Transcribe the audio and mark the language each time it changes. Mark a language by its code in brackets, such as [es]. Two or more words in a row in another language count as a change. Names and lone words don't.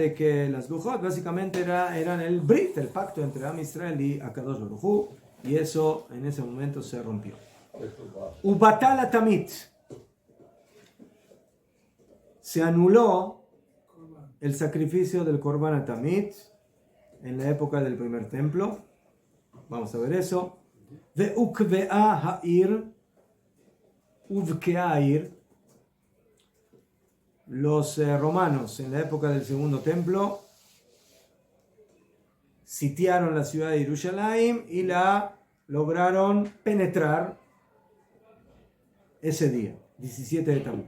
[es] de que las Lujot básicamente eran el Brit, el pacto entre [he] עם ישראל [es] y [he] הקדוש ברוך הוא, [es] y eso en ese momento se rompió. [he] ובטל התמיד. [es] Se anuló el sacrificio del [he] קרבן התמיד [es] en la época del primer templo. Vamos a ver eso. [he] והובקעה העיר והובקעה העיר. [es] Los romanos en la época del segundo templo sitiaron la ciudad de Jerusalén y la lograron penetrar ese día, 17 de Tamuz.